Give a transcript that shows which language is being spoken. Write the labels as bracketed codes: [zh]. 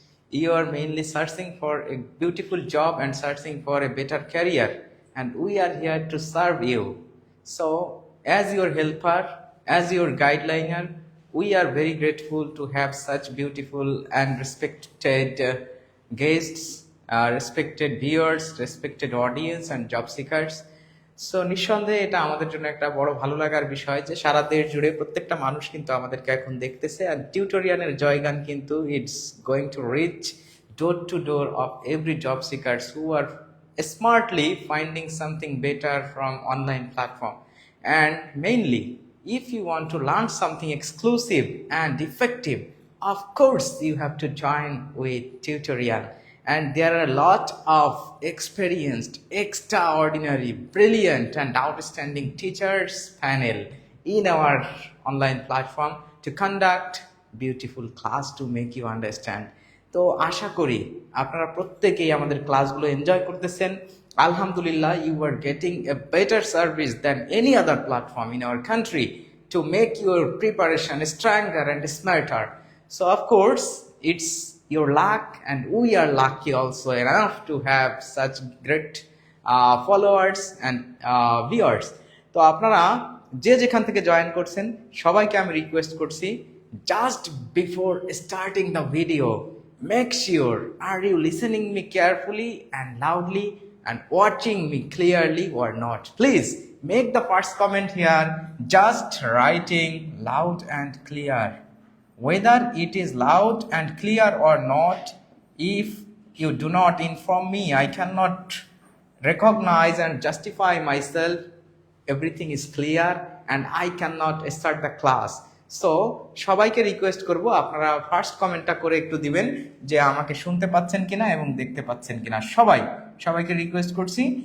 [en] You are mainly searching for a beautiful job and searching for a better career, and we are here to serve you. So, as your helper, as your guideliner, we are very grateful to have such beautiful and respected guests, respected viewers, respected audience, and job seekers. [bn] So নিঃসন্দেহে এটা আমাদের জন্য একটা বড় ভালো লাগার বিষয় যে সারা দেশ জুড়ে প্রত্যেকটা মানুষ কিন্তু আমাদেরকে এখন দেখতেছে, আর টিউটোরিয়ালের জয়গান কিন্তু [en] It's going to reach door to door of every job seekers who are smartly finding something better from online platform. And mainly, if you want to learn something exclusive and effective, of course you have to join with tutorial. And there are a lot of experienced, extraordinary, brilliant and outstanding teachers panel in our online platform to conduct beautiful class to make you understand. [bn] তো আশা করি আপনারা প্রত্যেকেই আমাদের ক্লাসগুলো enjoy করতেছেন। [en] আলহামদুলিল্লাহ, you are getting a better service than any other platform in our country to make your preparation stronger and smarter. So of course, it's your luck, and we are lucky also enough to have such great followers and viewers. [bn] তো আপনারা যে যেখান থেকে join করছেন সবাইকে আমি request করছি, [en] just before starting the video, make sure are you listening me carefully and loudly and watching me clearly or not. Please make the first comment here, just writing loud and clear. Whether it is loud and clear or not, if you do not inform me, I cannot recognize and justify myself. Everything is clear and I cannot start the class. [bn] So সবাইকে request করব আপনারা first কমেন্টটা করে একটু দিবেন যে আমাকে শুনতে পাচ্ছেন কিনা এবং দেখতে পাচ্ছেন কিনা। সবাইকে রিকোয়েস্ট করছি।